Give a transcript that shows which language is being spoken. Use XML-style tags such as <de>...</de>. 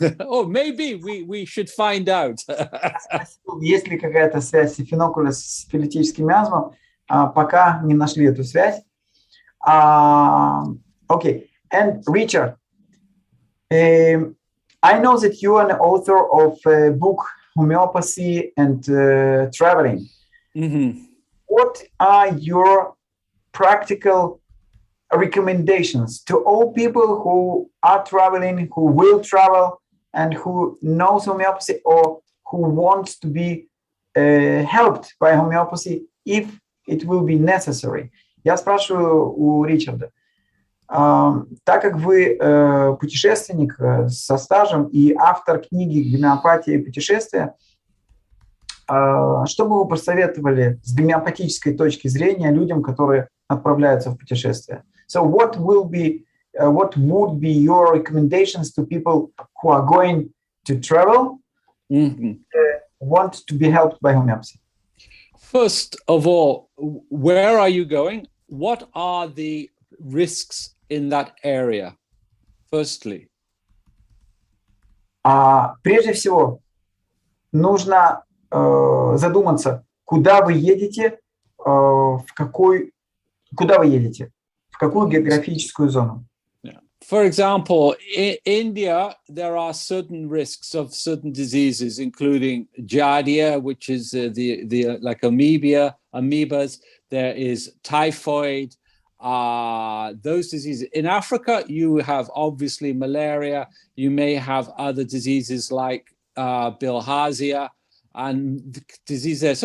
<en>Oh, maybe we should find out.</en> <ru>Есть ли какая-то связь сифинокулюс с сифилитическим миазмом? Пока не нашли эту связь.</ru> <en>Okay. And Richard, I know that you are an author of a book, Homeopathy and Traveling. Mm-hmm. What are your practical recommendations to all people who are traveling, who will travel, and who knows homeopathy or who wants to be helped by homeopathy if it will be necessary?</en> <ru>Я спрашиваю у Ричарда, так как вы путешественник со стажем и автор книги «Гомеопатия и путешествия», что бы вы посоветовали с гомеопатической точки зрения людям, которые отправляются в путешествие?</ru> <en>So what would be your recommendations to people who are going to travel, want to be helped by homeopathy? First of all, where are you going? What are the risks in that area? Firstly.</en> <ru>Прежде всего, нужно задуматься, куда вы едете, в какую географическую зону.</ru> <en>For example, in India, there are certain risks of certain diseases, including giardia, which is the like amoebas. There is typhoid, those diseases. In Africa, you have obviously malaria. You may have other diseases like bilharzia and disease there.</en>